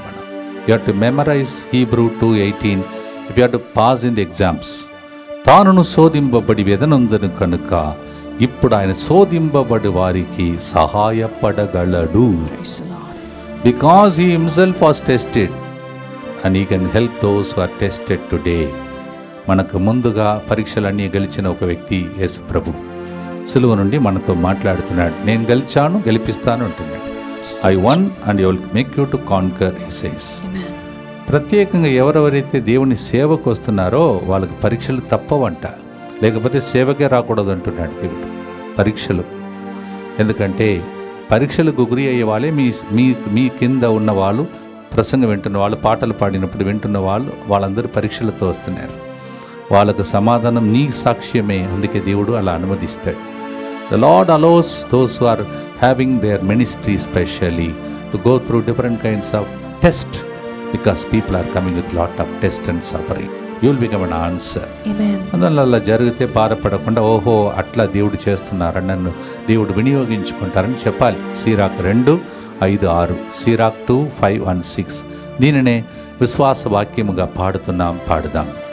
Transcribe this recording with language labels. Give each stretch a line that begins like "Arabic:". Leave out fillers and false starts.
English: మనం you have to memorize Hebrew 2:18 if you have to pass in the exams.
Telugu: తానును శోధింపబడి వెదనందును కనుక ఇప్పుడు ఆయన శోధింపబడి వారికి సహాయపడగలడు.
English: Because he himself was tested and he can help those who are tested today.
Telugu: మనకు ముందుగా పరీక్షలన్నీ గెలిచిన ఒక వ్యక్తి యేసు ప్రభు సిలువ నుండి మనతో మాట్లాడుతున్నాడు. నేను గెలిచాను, గెలిపిస్తాను అంటున్నాడు.
English: I won and you will make you to conquer, he says.
Telugu: ప్రత్యేకంగా ఎవరెవరైతే దేవుని సేవకు వస్తున్నారో వాళ్ళకి పరీక్షలు తప్పవంట, లేకపోతే సేవకే రాకూడదు అంటున్నాడు దేవుడు. పరీక్షలు ఎందుకంటే పరీక్షలకు గురి అయ్యే వాళ్ళే మీ కింద ఉన్న వాళ్ళు, ప్రసంగం వింటున్న వాళ్ళు, పాటలు పాడినప్పుడు వింటున్న వాళ్ళందరూ పరీక్షలతో వస్తున్నారు. వాళ్ళకు సమాధానం నీ సాక్ష్యమే. అందుకే దేవుడు అలా అనుమతిస్తాడు.
English: The Lord allows those who are having their ministry specially to go through different kinds of test, because people are coming with lot of test and suffering. You will become an answer. Amen.
Telugu: అందువల్ల అలా జరిగితే బాధపడకుండా, ఓహో అట్లా దేవుడు చేస్తున్నారని, నన్ను దేవుడు వినియోగించుకుంటారని చెప్పాలి. సిరాక్ 2:5-6, సిరాక్ 2:5-6. దీనినే విశ్వాస వాక్యముగా పాడుదాం.